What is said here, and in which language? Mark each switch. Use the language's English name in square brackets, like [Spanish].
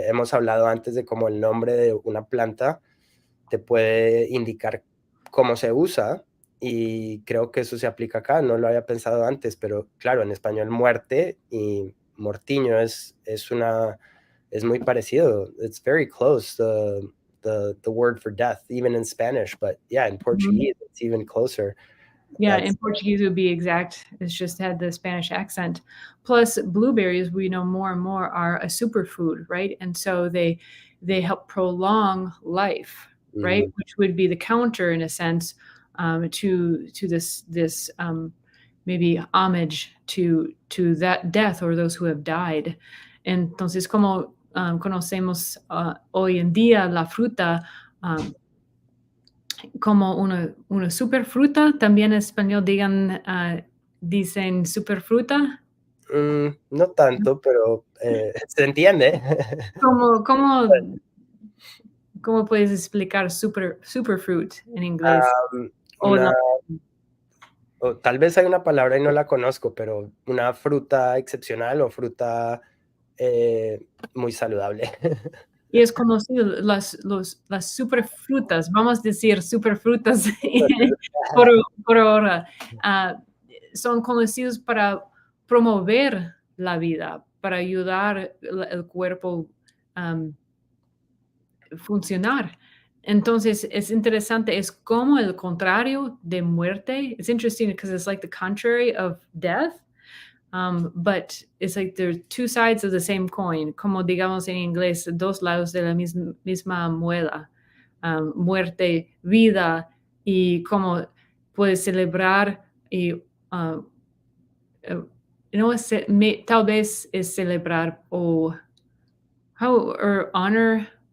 [Spanish] Hemos hablado antes de cómo el nombre de una planta te puede indicar cómo se usa, y creo que eso se aplica acá. No lo había pensado antes, pero claro, en español muerte y mortiño es muy parecido. [English] It's very close, the word for death, even in Spanish, but yeah, in Portuguese, it's even closer. Yeah, in Portuguese it would be exact. It's just had the Spanish accent. Plus, blueberries, we know more and more, are a superfood, right? And so they help prolong life, right? Mhm. Which would be the counter, in a sense, to this maybe homage to that death, or those who have died. [Spanish] Entonces, como conocemos hoy en día la fruta, como una superfruta. También en español dicen superfruta. No tanto, pero se entiende. ¿Cómo, cómo, cómo puedes explicar superfruit en inglés? O Una, no. o tal vez hay una palabra y no la conozco, pero una fruta excepcional o fruta muy saludable. Y es como si las superfrutas, vamos a decir superfrutas por, por ahora, ah, son conocidos para promover la vida, para ayudar el cuerpo a funcionar. Entonces es interesante, es como el contrario de muerte. [English] It's interesting because it's like the contrary of death. But it's like there's two sides of the same coin, [Spanish] como digamos en inglés, dos lados de la misma muela, muerte, vida, y como puedes celebrar y uh, no es, tal vez es celebrar o [English] or honor,